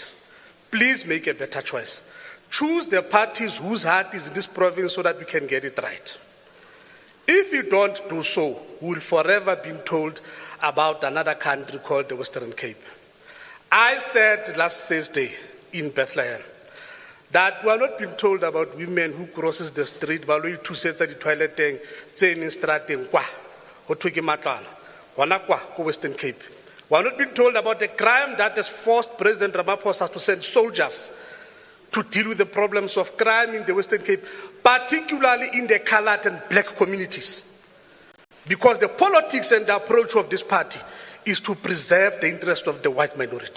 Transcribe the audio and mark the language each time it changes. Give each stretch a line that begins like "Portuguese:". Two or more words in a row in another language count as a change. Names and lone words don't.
English: Please make a better choice. Choose the parties whose heart is in this province so that we can get it right. If you don't do so, we will forever be told about another country called the Western Cape. I said last Thursday in Bethlehem that we are not being told about women who crosses the street,
Tswana: ba lo ithusetsa di toileteng tse in strateng kwa go thwe ke matlwana Wanakwa, Western Cape.
English: We are not being told about the crime that has forced President Ramaphosa to send soldiers to deal with the problems of crime in the Western Cape, particularly in the colored and black communities. Because the politics and the approach of this party is to preserve the interest of the white minority.